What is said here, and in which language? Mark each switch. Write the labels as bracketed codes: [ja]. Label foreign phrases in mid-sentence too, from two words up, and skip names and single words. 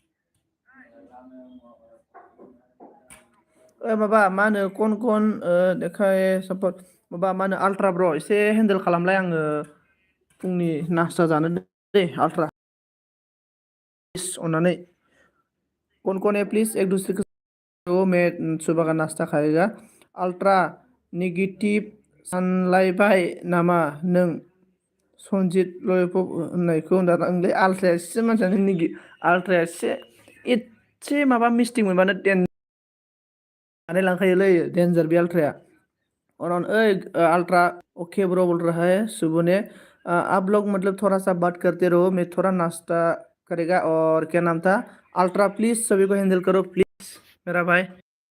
[brx] माबा मा होनो कन देखाय सापर्ट माबा मा होनो आल्ट्रा ब्र एसे हेन्देल खालामलाय आङो फुंनि नास्ता जानो दे आल्ट्रा प्लिज अननानै [hi] कौन है प्लीज एक दूसरे को मैं सुबह का नाश्ता खाएगा अल्ट्रा नेगेटिव [brx] सानलायबाय नामा नों सनजित ललिपप होननायखौ होनलै आल्ट्राया एसे मानसियानो आल्ट्राया एसे माबा मिस्टेक मोनबानो माने लांखायोलै डेन्जार बे अल्ट्राया [hi] और अल्ट्रा [en] ok bro [hi] बोल रहा है सुबह ने आप लोग मतलब थोड़ा सा बात करते रहो मैं थोड़ा नाश्ता करेगा और क्या नाम था अल्ट्रा प्लीज सभी को हैंडल करो प्लीज मेरा भाई